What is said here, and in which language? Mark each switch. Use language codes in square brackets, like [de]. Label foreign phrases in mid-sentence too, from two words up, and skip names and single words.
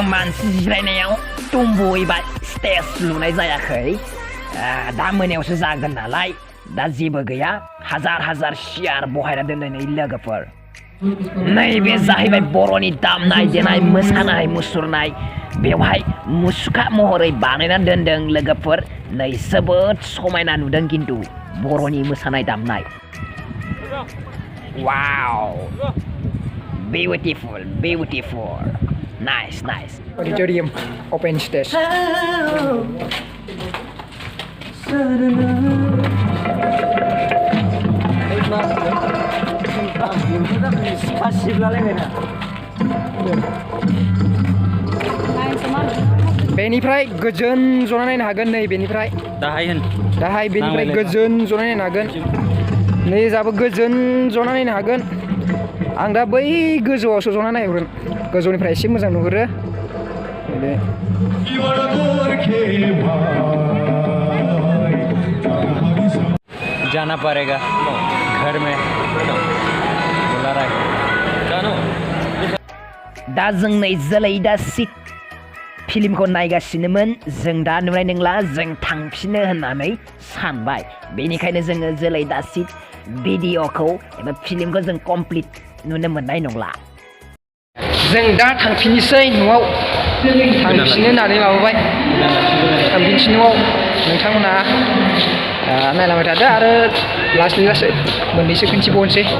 [brx] मानसि जिरायनायाव तुम्बु एबा स्टेज लुनाय जायाखै दा मोनायावसो जागोन नालाय दा जेबो गैया हाजार सियार बहायना दोननाय लोगोफोर नैबे जाहैबाय बर'नि दामनाय देनाय मोसानाय मुसुरनाय बेवहाय मुसुखा महरै बानायना दोनदों लोगोफोर नै जोबोद समायना नुदों खिन्थु बर'नि मोसानाय दामनाय वाव [en] beautiful, beautiful. Nice, nice. Auditorium, open stage. [brx] बेनिफ्राय गोजोन जना नायनो हागोन नै बेनिफ्राय दाहाय होन दाहाय बेनिफ्राय गोजोन जना नायनो हागोन नै जाबो गोजोन जना नायनो हागोन आं दा बै गोजौआवसो जना नायहरगोन गोजौनिफ्राय एसे मोजां नुहुरो [hi] जाना पड़ेगा घर में बुला रहा है जानो [brx] दा जों नै जोलै दा सिट फिल्मखौ नायगासिनोमोन जों दा नुनाय नंला जों थांफिनो होननानै सानबाय बेनिखायनो जोङो जोलै दा सिट भिडिअखौ एबा फिल्मखौ जों कमप्लिट नुनो मोननाय नंला जों दा थांफिननोसै न'आव थांफिनो होननानै माबाबाय थांफिनसै न'आव नोंथांमोना नायलांबाय थादो आरो लासै लासै मोननैसो खिन्थिबावनोसै